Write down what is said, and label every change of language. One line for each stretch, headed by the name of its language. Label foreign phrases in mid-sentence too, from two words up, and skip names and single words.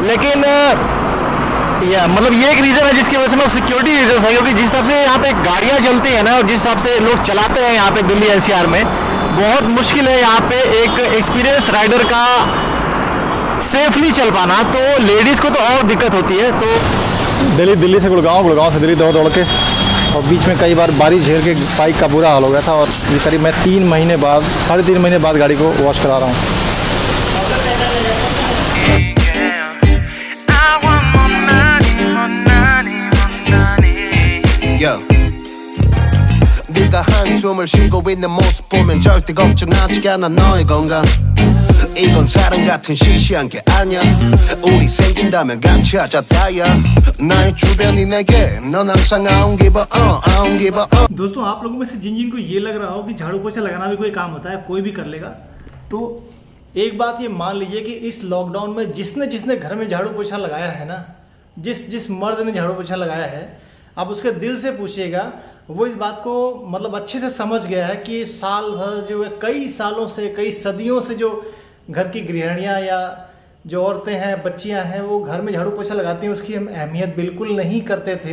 Hindi: लेकिन या मतलब ये एक रीज़न है जिसकी वजह से मैं
English: security reason
Hindi: है, क्योंकि जिस हिसाब से यहाँ पे गाड़ियाँ चलती हैं ना और जिस हिसाब से लोग चलाते हैं यहाँ पे दिल्ली एनसीआर में, बहुत मुश्किल है यहाँ पे एक
English: experience rider
Hindi: का सेफली चल पाना। तो लेडीज़ को तो और दिक्कत होती है। तो दिल्ली से गुड़गांव, गुड़गांव से दिल्ली दौड़ के, और बीच में कई बार बारिश झेल के बाइक का बुरा हाल हो गया था। और ये करीब मैं 3 महीने बाद, 3.5 महीने बाद गाड़ी को वॉश करा रहा हूँ।
Korean: 네가 한숨을 쉬고 있는 모습 보면 절대 걱정하지 않아 너의 건강. 이건 사랑 같은 시시한 게 아니야. 우리 생긴다면 같이 하자 다야. 나의 주변이 내게 넌 항상
English: I don't give a I don't give a
Hindi: दोस्तों आप लोगों में से जिन को ये लग रहा हो कि झाड़ू पोछा लगाना भी कोई काम होता है, कोई भी कर लेगा, तो एक बात ये मान लीजिए कि इस लॉकडाउन में जिसने घर में झाड़ू पोछा लगाया है ना, जिस मर्द ने झाड़ू पोछा लगाया है, आप उसके दिल से पूछिएगा, वो इस बात को मतलब अच्छे से समझ गया है कि साल भर जो है, कई सालों से, कई सदियों से जो घर की गृहिणियाँ या जो औरतें हैं, बच्चियां हैं, वो घर में झाड़ू पोछा लगाती हैं, उसकी हम अहमियत बिल्कुल नहीं करते थे।